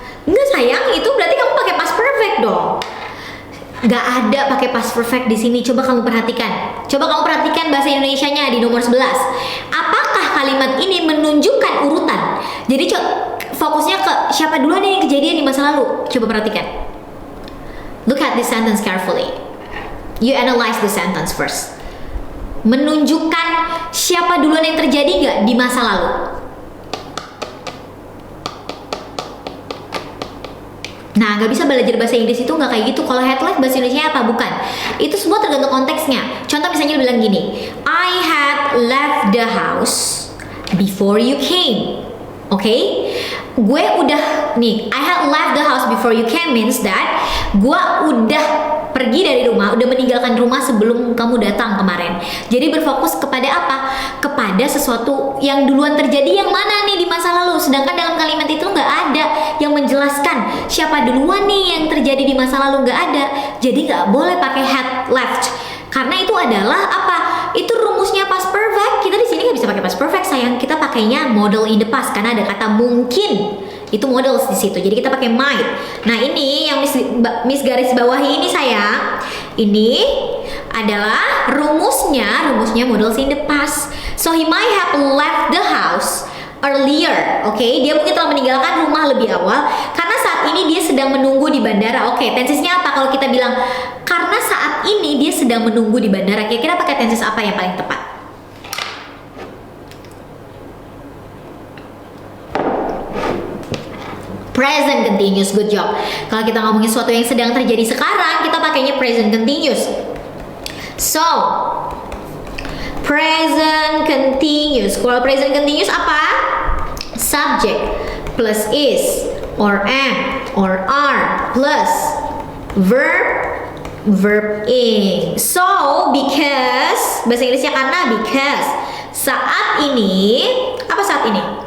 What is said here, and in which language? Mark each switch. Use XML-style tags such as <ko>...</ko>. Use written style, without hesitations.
<id>Nggak sayang, itu berarti kamu pakai past perfect dong. Nggak ada pakai past perfect di sini. Coba kamu perhatikan. Bahasa Indonesianya di nomor 11. Apakah kalimat ini menunjukkan urutan? Jadi fokusnya ke siapa duluan yang kejadian di masa lalu. Coba perhatikan.</id> <en>Look at this sentence carefully. You analyze the sentence first.</en> <id>Menunjukkan siapa duluan yang terjadi nggak di masa lalu? Nah, nggak bisa belajar bahasa Inggris itu nggak kayak gitu. Kalau had left bahasa Indonesia apa? Bukan. Itu semua tergantung konteksnya. Contoh misalnya bilang gini,</id> <en>I had left the house before you came.</en> <id>Oke? Gue udah nih,</id> <en>I had left the house before you came means that</en> <id>gue udah pergi dari rumah, udah meninggalkan rumah sebelum kamu datang kemarin. Jadi berfokus kepada apa? Kepada sesuatu yang duluan terjadi yang mana nih di masa lalu. Sedangkan dalam kalimat itu nggak ada yang menjelaskan siapa duluan nih yang terjadi di masa lalu, nggak ada. Jadi nggak boleh pakai had left. Karena itu adalah apa? Itu rumusnya past perfect. Kita di sini nggak bisa pakai past perfect sayang. Kita pakainya model in the past karena ada kata mungkin. Itu model di situ. Jadi kita pakai might. Nah, ini yang Miss garis bawahi ini sayang. Ini adalah rumusnya model in the past.</id> <en>So he might have left the house earlier.</en> <id>Oke, dia mungkin telah meninggalkan rumah lebih awal karena saat ini dia sedang menunggu di bandara. Oke, tensesnya apa kalau kita bilang karena saat ini dia sedang menunggu di bandara? Kira-kira pakai tenses apa yang paling tepat? Present continuous,</id> <en>good job.</en> <id>Kalau kita ngomongin sesuatu yang sedang terjadi sekarang, kita pakainya present continuous.</id> <en>So, present continuous.</en> <id>Kalau present continuous apa?</id> <en>Subject plus is or am or are plus verb ing. So, because</en> <id>bahasa Inggrisnya karena because saat ini apa saat ini?</id>